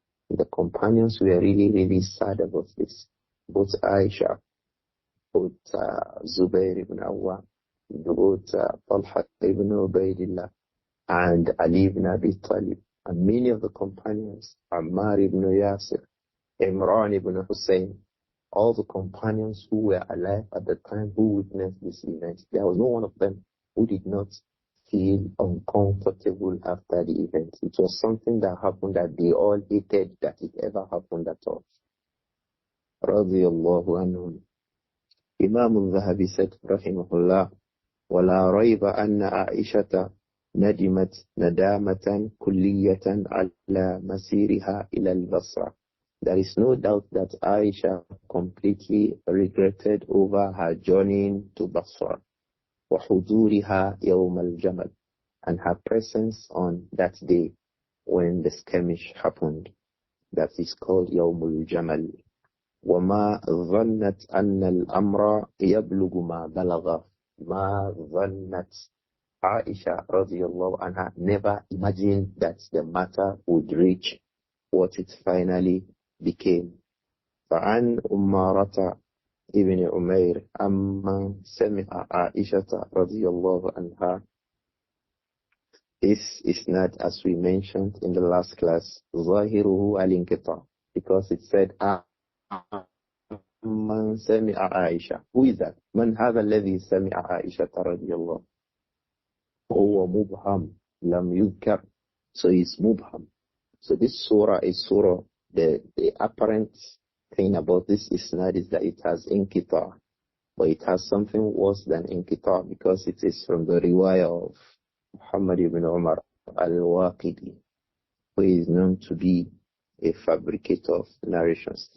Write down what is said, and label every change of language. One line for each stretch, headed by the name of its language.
English: The companions were really, really sad about this. Both Āishah, both Zubayr ibn Awwam, both Talha ibn Ubaydillah, and Ali ibn Abi Talib, and many of the companions, Ammar ibn Yasir, Imran ibn Hussein, all the companions who were alive at the time who witnessed this event, there was no one of them who did not feel uncomfortable after the event. It was something that happened that they all hated that it ever happened at all. Radiyallahu anhum. Imām Adh-Dhahabi said, rahimahullah,
Arabic: وَلَا رَيْبَ أَنَّ عَائِشَةَ نَدِمَتْ نَدَامَةً كُلِّيَّةً عَلَى مَسِيرِهَا إِلَى الْبَصْرَةِ.
English: There is no doubt that Āishah completely regretted over her journey to Basra,
Arabic: وَحُضُورِهَا يَوْمَ الْجَمَلِ,
English: and her presence on that day when the skirmish happened. That is called
Arabic: يَوْمُ الْجَمَلِ. وَمَا ظَنَّتْ أَنَّ الْأَمْرَ يَبْلُغُ مَا بَلَغَ. مَا ظَنَّتْ
English: Āishah radiyallahu anha never imagined that the matter would reach what it finally became.
Arabic: فعن أمارة ابن عمير أما سمع عائشة رضي الله عنها.
English: This is not, as we mentioned in the last class,
Arabic: ظاهره الانقطاع,
English: because it said
Arabic: من سمع عائشة.
English: Who is that?
Arabic: من هذا الذي سمع عائشة رضي الله؟ هو مبهم لم يذكر.
English: So it's mubham. So this surah is surah, the apparent thing about this isnad is that it has inqita, but it has something worse than inqita because it is from the riwayah of Muhammad ibn Umar al-Waqidi, who is known to be a fabricator of narrations.